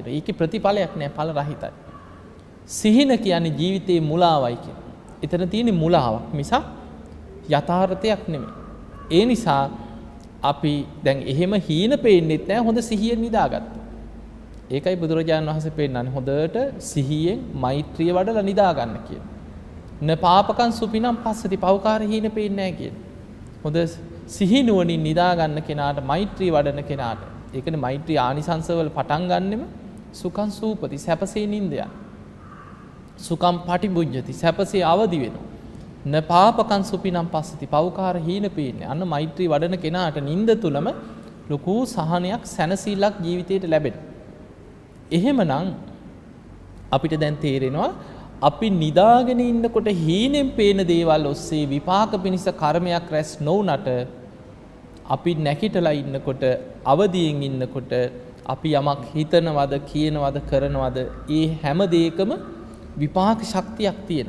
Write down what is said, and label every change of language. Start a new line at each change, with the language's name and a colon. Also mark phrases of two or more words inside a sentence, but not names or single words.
Sinhala: ඒකේ ප්‍රතිඵලයක් නැහැ ඵල රහිතයි. සිහින කියන්නේ ජීවිතේ මුලාවයි කිය. එතන තියෙන්නේ මුලාවක් මිසක් යථාර්ථයක් නෙමෙයි. ඒ නිසා අපි දැන් එහෙම හීන පේන්නෙත් නැහැ හොඳ සිහියෙන් නිදාගත්තා. ඒකයි බුදුරජාණන් වහන්සේ පෙන්නන්නේ හොඳට සිහියෙන් මෛත්‍රිය වඩලා නිදා ගන්න කියන.
Pali: න පාපකං සුපිනම් පස්සති
Sinhala: පවකාර හීන පේන්නේ නැහැ කියන. හොඳ සිහි නුවණින් නිදා ගන්න කෙනාට මෛත්‍රිය වඩන කෙනාට ඒකනේ මෛත්‍රී ආනිසංසවල පටන් ගන්නෙම
Pali: සුඛං සූපති
Sinhala: සැපසේ නිින්ද යන.
Pali: සුඛං පටිභුජ්ජති
Sinhala: සැපසේ අවදි වෙනවා.
Pali: න පාපකං සුපිනම් පස්සති
Sinhala: පවකාර හීන පේන්නේ. අන්න මෛත්‍රී වඩන කෙනාට නිින්ද තුලම ලොකු සහනයක් සැනසීලක් ජීවිතයට ලැබෙනවා. එහෙමනම් අපිට දැන් තේරෙනවා අපි නිදාගෙන ඉන්නකොට හීනෙන් පේන දේවල් ඔස්සේ විපාක පිණිස කර්මයක් රැස් නොවුනට අපි නැකිටලා ඉන්නකොට අවදියෙන් ඉන්නකොට අපි යමක් හිතනවද කියනවද කරනවද ඒ හැම දෙයකම විපාක ශක්තියක් තියෙනවා.